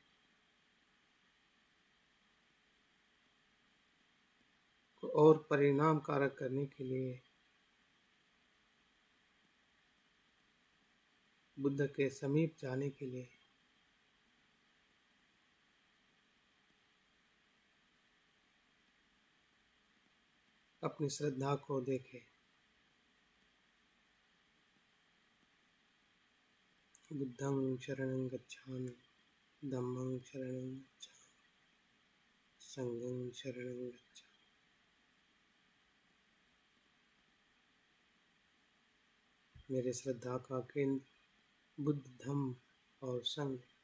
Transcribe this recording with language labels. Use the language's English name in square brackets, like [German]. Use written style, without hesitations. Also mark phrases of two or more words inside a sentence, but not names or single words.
[Hindi] को और परिणाम कारक करने के लिए बुद्ध के समीप जाने के लिए अपनी श्रद्धा को देखें। [Pali] बुद्धं शरणं गच्छामि, धम्मं शरणं गच्छामि, संघं शरणं गच्छामि। [Hindi] मेरे श्रद्धा का केंद्र बुद्ध, धम्म और संघ।